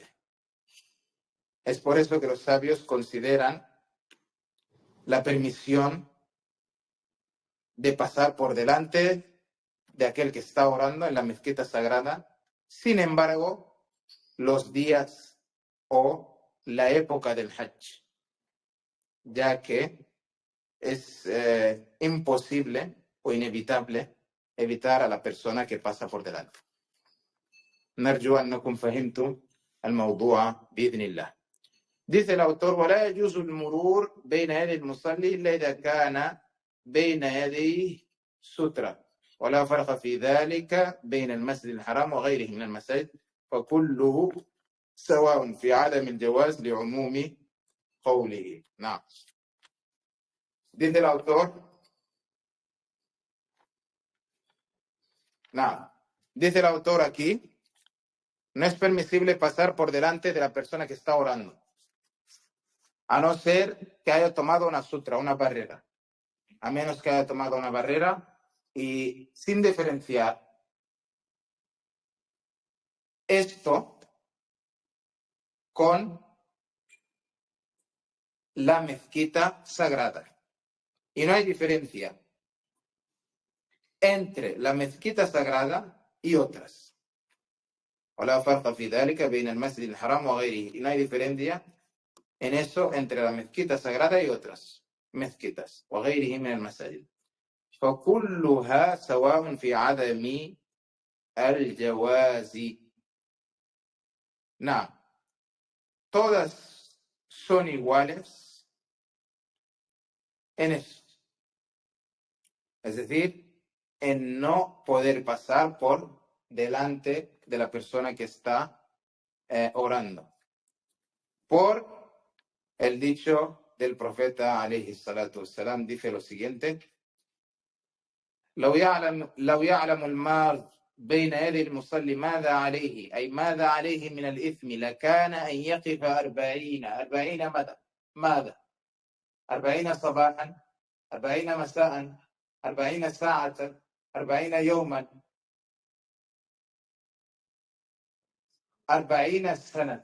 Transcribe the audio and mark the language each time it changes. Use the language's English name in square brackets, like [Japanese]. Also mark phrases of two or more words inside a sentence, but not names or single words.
[Spanish] Es por eso que los sabios consideran la permisión de pasar por delante de aquel que está orando en la mezquita sagrada. Sin embargo, los días o la época del Hajj, ya que es imposible o inevitable evitar a la persona que pasa por delante. [Arabic] نرجو أنكم فهمتم الموضوع بإذن الله. [Spanish] Dice el autor: [Arabic] ولا يجوز المرور بين يدي المصلي إلا إذا كان بين يديه سترة. ولا فرق في ذلك بين المسجد الحرام وغيره من المساجد فكله سواء في عدم الجواز لعموم قوله. نعم. [Spanish] Dice el autor, nada, dice el autor aquí, no es permisible pasar por delante de la persona que está orando, a no ser que haya tomado una sutra, una barrera, a menos que haya tomado una barrera y sin diferenciar esto con la mezquita sagrada. Y no hay diferencia entre la mezquita sagrada y otras. [Arabic] ولا فرق في ذلك بين المسجد الحرام وغيره. [Spanish] Y no hay diferencia en eso entre la mezquita sagrada y otras mezquitas [Arabic] وغيره من المساجد. فكلها سواء في عدم الجواز. نعم. [Spanish] Todas son iguales en eso. Es decir, en no poder pasar por delante de la persona que está orando. Por el dicho del profeta [Arabic] عليه الصلاة والسلام, [Spanish] dice lo siguiente: [Arabic] لو يعلم المار بين يدي المصلي ماذا عليه، أي ماذا عليه من الإثم، لكان أن يقف 40 ماذا 40 صباحا، 40 مساء، 40 ساعة، 40 يوما، 40 سنة.